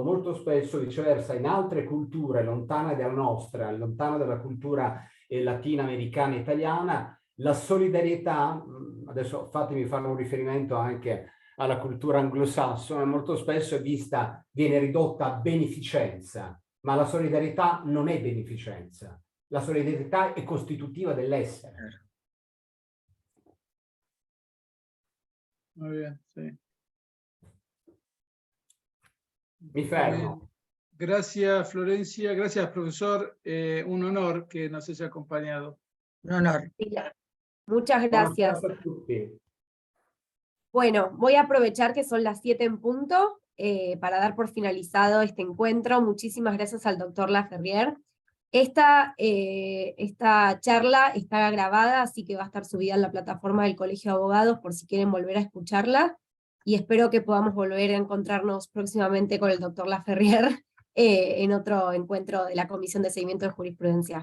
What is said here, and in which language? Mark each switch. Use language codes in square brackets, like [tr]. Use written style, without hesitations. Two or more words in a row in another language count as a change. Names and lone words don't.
[it] molto spesso viceversa in altre culture lontane dalla nostra, lontane dalla cultura latinoamericana e italiana, la solidarietà, adesso fatemi fare un riferimento anche alla cultura anglosassone, molto spesso viene ridotta a beneficenza, ma la solidarietà non è beneficenza, la solidarietà è costitutiva dell'essere. [es] Muy bien, sí. [it] Mi fermo. [es] Gracias, Florencia. Gracias, profesor. Un honor que nos haya acompañado. Un honor. Muchas gracias. [it] Buonasera a tutti. [es] Bueno, voy a aprovechar que son las 7 en punto para dar por finalizado este encuentro. Muchísimas gracias al doctor Laferrier. Esta charla está grabada, así que va a estar subida en la plataforma del Colegio de Abogados por si quieren volver a escucharla, y espero que podamos volver a encontrarnos próximamente con el doctor Laferrier en otro encuentro de la Comisión de Seguimiento de Jurisprudencia.